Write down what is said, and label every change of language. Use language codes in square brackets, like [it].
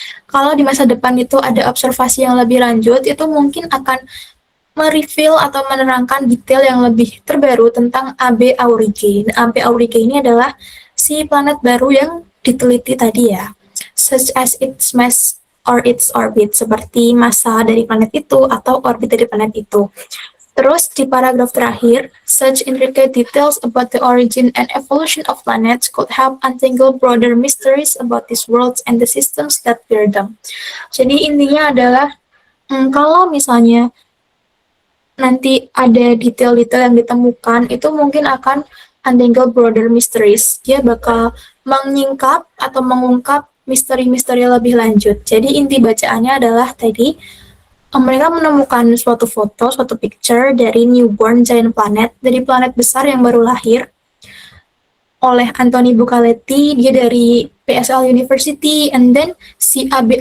[id] Kalau di masa depan itu ada observasi yang lebih lanjut, itu mungkin akan mereveal atau menerangkan detail yang lebih terbaru tentang A.B. Aurige. Nah, A.B. Aurige ini adalah si planet baru yang diteliti tadi ya, [en] such as its mass or its orbit, [id] seperti massa dari planet itu atau orbit dari planet itu. Terus di paragraf terakhir, [en] such intricate details about the origin and evolution of planets could help untangle broader mysteries about these worlds and the systems that bear them. [id] Jadi intinya adalah kalau misalnya nanti ada detail-detail yang ditemukan, itu mungkin akan [en] untangle broader mysteries. [id] Dia bakal menyingkap atau mengungkap misteri-misteri lebih lanjut. Jadi inti bacaannya adalah tadi, mereka menemukan suatu foto, suatu picture dari [en] newborn giant planet, [id] dari planet besar yang baru lahir, oleh Anthony Bucaletti, dia dari PSL University, [en] and then [id] si A.B.